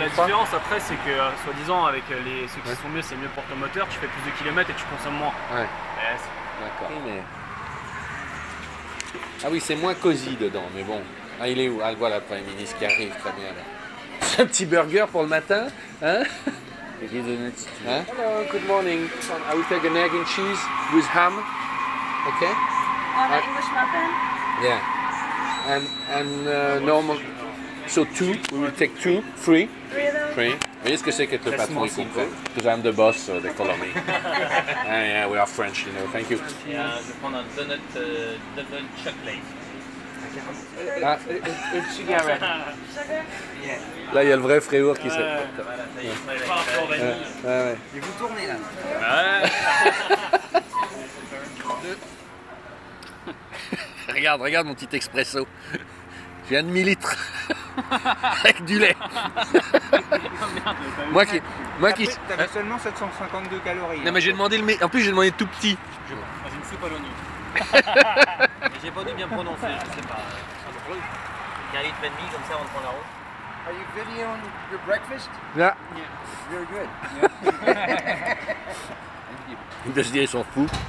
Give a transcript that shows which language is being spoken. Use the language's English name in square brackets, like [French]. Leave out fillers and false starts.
[French] La différence après, c'est que soi-disant avec ceux qui sont mieux, c'est mieux pour ton moteur. Tu fais plus de kilomètres et tu consommes moins. Ouais. D'accord. Mais... Ah oui, c'est moins cosy dedans, mais bon. Ah, il est où? Ah, voilà le Premier ministre qui arrive, très bien. C'est un petit burger pour le matin, hein? Hein? [English] Hello, good morning. I will take an egg and cheese with ham. Okay? An English muffin? Yeah. And normal. So two. We will take two. Three. Three of them? Three. [French] Vous voyez ce que c'est qu'être le patron, il comprend. [English] Because I'm the boss, so they follow me. Yeah, we are French, you know. Thank you. [French] Et je vais prendre un donut double chocolate. Ah. [English] Sugar red. Sugar? [French] Là, il y a le vrai Fréour qui se... Voilà, ça y est. Ouais. Et vous tournez là. Regarde mon petit expresso. J'ai un demi-litre avec du lait. moi qui. T'avais seulement 752 calories. Non mais j'ai demandé en plus j'ai demandé tout petit. Dans une soupe à l'oignon. J'ai pas dû bien prononcer, je sais pas. Un litre et demi, comme ça on prend la route. [English] Are you videoing your breakfast? [French] Là. [English] Very good. [French] Il doit se dire ils sont fous.